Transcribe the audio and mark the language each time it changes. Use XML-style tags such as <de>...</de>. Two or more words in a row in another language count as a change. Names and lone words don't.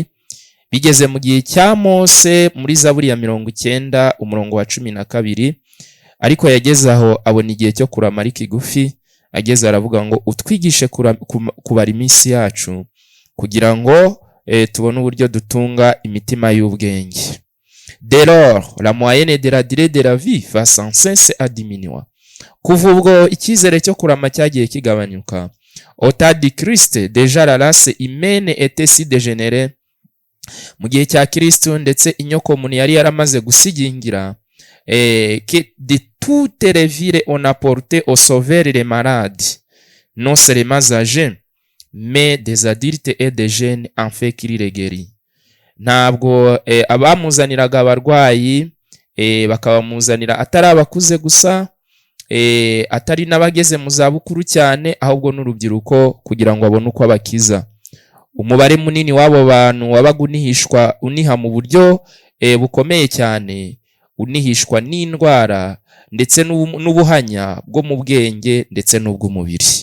<rw>Bigeze mu gihe cya Mose muri Zaburi ya 90 umurongo wa 12. Ariko yageze aho abona igihe cyo kurama ari kigufi. Ageze aravuga ngo, utwigishe kubara iminsi yacu kugira ngo tubone uburyo dutunga imitima y'ubwenge.</rw> <fr>Dès lors, la moyenne de la durée de la vie va sans cesse à diminuer.</fr> <rw>Kuva ubwo icyizere cyo kurama cyagiye kigabanyuka.</rw> <fr>Au temps du Christ, déjà la race humaine était si dégénérée.</fr> <rw>Mu gihe cya Kristo ndetse inyoko muntu yari yaramaze gusigingira,</rw> <fr>que de toutes les villes on apportait au sauveur les malades, non seulement âgés, mais des adultes et des jeunes en fait qu'il les guérit.</fr> <rw>Ntabwo abamuzaniraga abarwayi bakabamuzanira atari abakuze gusa, atari n'abageze mu zabukuru cyane, ahubwo n'urubyiruko kugira ngo abone uko abakiza. Umubare munini w'abo bantu wabaga uniha mu buryo bukomeye cyane, unihishwa n'indwara ndetse n'ubuhanya bwo mu bwenge ndetse n'ubw'umubiri.</rw>